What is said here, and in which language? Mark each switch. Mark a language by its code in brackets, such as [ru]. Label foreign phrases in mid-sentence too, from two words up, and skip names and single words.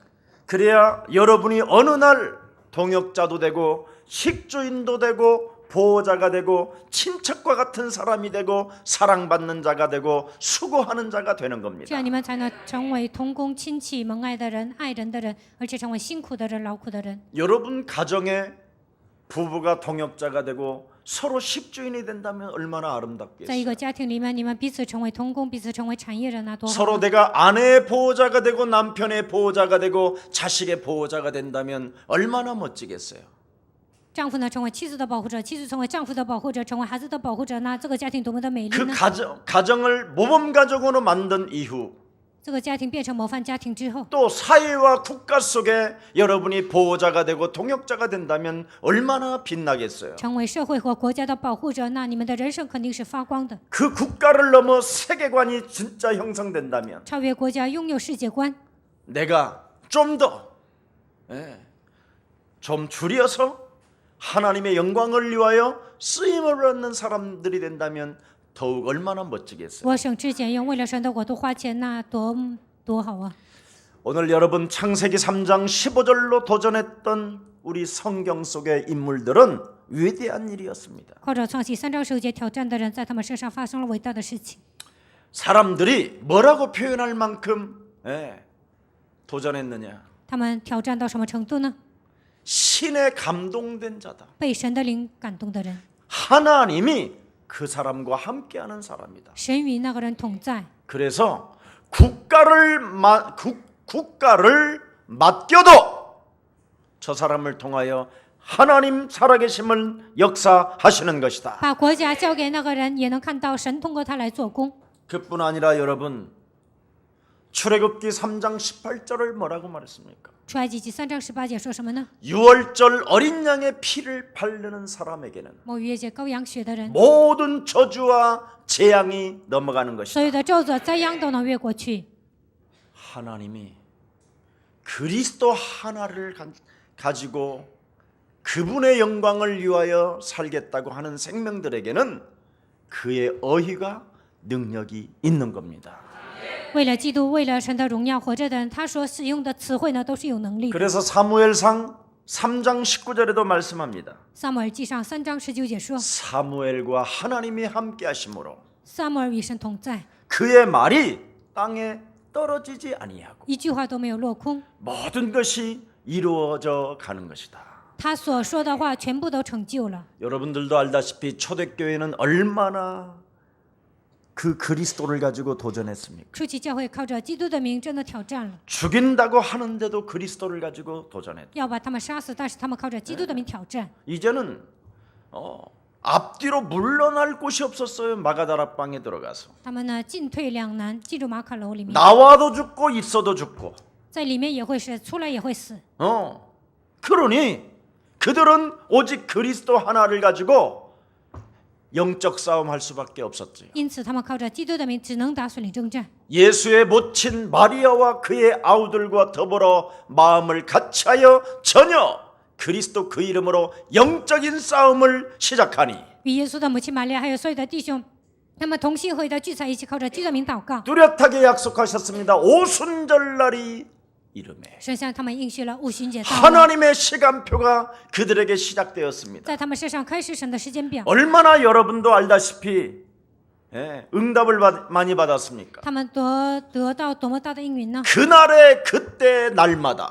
[ko] 그래야 여러분이 어느 날 동역자도 되고 식주인도 되고 보호자가 되고 친척과 같은 사람이 되고 사랑받는 자가 되고 수고하는 자가 되는 [zh] 这 [ko] 겁니다. [zh] 样你们才能成为同工亲戚、蒙爱的人、爱人的人，而且成为辛苦的人、劳苦的人。 [ko] 여러분 가정에 부부가 동역자가 되고 서로 식주인이 된다면 얼마나 [zh] 在一 [ko] 아름답겠어요. [zh] 个家庭里面，你们彼此成为同工，彼此成为产业人啊，多好 [ko] 서로 [zh] 啊！ [ko] 내가 아내의 보호자가 되고 남편의 보호자가 되고 자식의 보호자가 된다면 얼마나 멋지겠어요. [zh] 丈夫呢成为妻子的保护者，妻子成为丈夫的保护者，成为孩子的保护者，那这个家庭多么的美丽 [ko] 그 [zh] 呢？ [ko] 가정을 모범 가정으로 만든 이후 [zh] 这个家庭变成模范家庭之后， [ko] 또 사회와 국가 속에 여러분이 보호자가 되고 동역자가 된다면 얼마나 빛나겠어요. [zh] 成为社会和国家的保护者，那你们的人生肯定是发光的， [ko] 그 국가를 넘어 세계관이 진짜 형성된다면 [zh] 超越国家，拥有世界观。 [ko] 내가 좀 더 좀 줄여서 하나님의 영광을 위하여 쓰임을 받는 사람들이 된다면 더욱 얼마나 멋지겠어요. [zh] 我省吃俭用，为了神的国度花钱，那多好啊！ [ko] 오늘 여러분 창세기 3장 15절로 도전했던 우리 성경 속의 인물들은 위대한 일이었습니다. [zh] 靠着创启3章9节挑战的人，在他们身上发生了伟大的事情。 [ko] 사람들이 뭐라고 표현할 만큼 도전했느냐? [zh] 他们挑战到什么程度呢？ [ko] 신에 감동된 자다. [zh] 被神的灵感动的人， [ko] 하나님이 그 사람과 함께하는 사람이다. [zh] 神与那个人同在。 [ko] 그래서 국가를 맡겨도 저 사람을 통하여 하나님 살아계심을 역사하시는 것이다. [zh] 把国家交给那个人，也能看到神通过他来做工。 [ko] 그뿐 아니라 여러분, 출애굽기 3장 18절을 뭐라고 말했습니까? [zh] 出埃及记3章18节说什么呢？ [ko] 유월절 어린 양의 피를 바르는 사람에게는 [zh] 逾越节羔羊血的人， [ko] 모든 저주와 재앙이 넘어가는 [zh] 所 [ko] 것이다. [zh] 有的咒诅、灾殃都能越过去。 [ko] 하나님이 그리스도 하나를 가지고 그분의 영광을 위하여 살겠다고 하는 생명들에게는 그의 어휘가 능력이 있는 겁니다. [zh] 为了基督，为了神的荣耀活着的人，他所使用的词汇呢，都是有能力的。 [ko] 그래서 사무엘상 3장 19절에도 말씀합니다. [zh] 撒母耳记上3章19节说， [ko] 사무엘과 하나님이 함께 하심으로 [zh] 撒母耳与神同在， [ko] 그의 말이 땅에 떨어지지 아니하고 [zh] 一句话都没有落空， [ko] 모든 것이 이루어져 가는 것이다. [zh] 他所说的话全部都成就了。 [ko] 여러분들도 알다시피 초대교회는 얼마나 그 그리스도를 가지고 도전했습니까? [zh] 初期教会靠着基督的名真的挑战了， [ko] 죽인다고 하는데도 그리스도를 가지고 도전했다. [zh] 要把他们杀死，但是他们靠着基督的名挑战。 [ko] 이제는 앞뒤로 물러날 곳이 없었어요. 마가다락방에 들어가서 [zh] 他们呢进退两难，进入马可楼里面， [ko] 나와도 죽고 있어도 죽고. [zh] 在里面也会死，出来也会死。 [ko] 그러니 그들은 오직 그리스도 하나를 가지고 영적 싸움 할 수밖에 없었지요. [zh] 因此，他们靠着基督的名，只能打属灵征战。 [ko] 예수의 모친 마리아와 그의 아우들과 더불어 마음을 같이하여 전혀 그리스도 그 이름으로 영적인 싸움을 시작하니 [zh] 与耶稣的母亲玛利亚还有所有的弟兄，他们同心合意的聚在一起，靠着基督的名祷告。 [ko] 뚜렷하게 약속하셨습니다. 오순절날이 이름에 [zh] 神向他们应许了五旬节到了， [ko] 하나님의 시간표가 그들에게 시작되었습니다. [zh] 在他们身上开始神的时间表。 [ko] 얼마나 여러분도 알다시피 응답을 많이 받았습니까? [zh] 他们得到多么大的应允呢？ [ko] 그날의 그때 날마다